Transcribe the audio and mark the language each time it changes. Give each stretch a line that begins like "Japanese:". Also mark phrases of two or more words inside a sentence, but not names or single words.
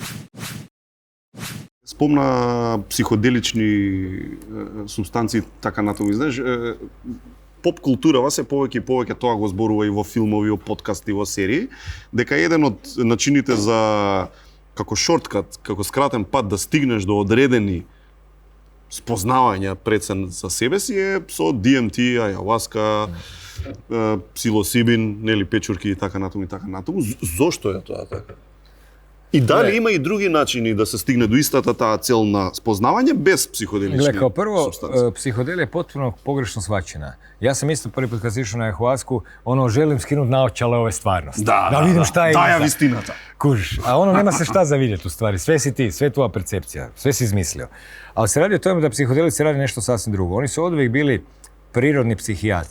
Macedonian: Спомна психоделични субстанции, така натаму, знаеш, поп културава се повеќе и повеќе тоа го зборува и во филмови, во подкасти, во серии, дека еден од начините за како шорткат, како скратен пат да стигнеш до одредени спознавања пред се за себе си е со DMT, ајаваска, псилосибин, нели печурки и така натаму и така натаму. Зошто е тоа така? И дали има и други начини да се стигне до истата таа цел на спознавање без психоделични субстанции?
Croatian: Kao prvo, psihodelija je potpuno pogrešno shvaćena. Ja sam isto prvi put kad sam išao na ayahuasku, želim skinuti naočale ove stvarnosti. Da vidim šta je
Macedonian: даја вистината.
Croatian: Kužiš, a nema se šta za vidjeti u stvari. Sve si ti, sve je tvoja percepcija, sve si izmislio. Ali se radi o tome da psihodelici radi nešto sasvim drugo. Oni su oduvijek bili prirodni psihijatri.